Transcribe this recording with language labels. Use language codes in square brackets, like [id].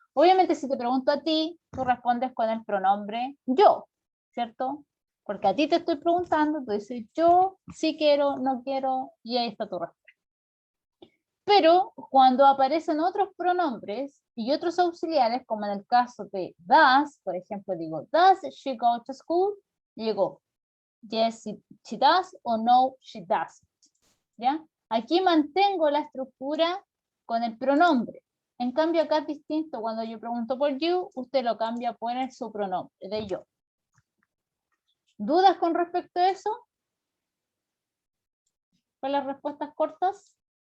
[es] Obviamente si te pregunto a ti, tú respondes con el pronombre yo, ¿cierto? Porque a ti te estoy preguntando, tú dices yo, sí quiero, no quiero, y ahí está tu respuesta. Pero cuando aparecen otros pronombres y otros auxiliares, como en el caso de does, por ejemplo, digo, [en] does she go to school? [es] Y digo, [en] yes, she does, o no, she doesn't. [es] ¿Ya? Aquí mantengo la estructura con el pronombre. En cambio acá es distinto, cuando yo pregunto por you, usted lo cambia por su pronombre, de yo. ¿Dudas con respecto a eso? ¿Con las respuestas cortas?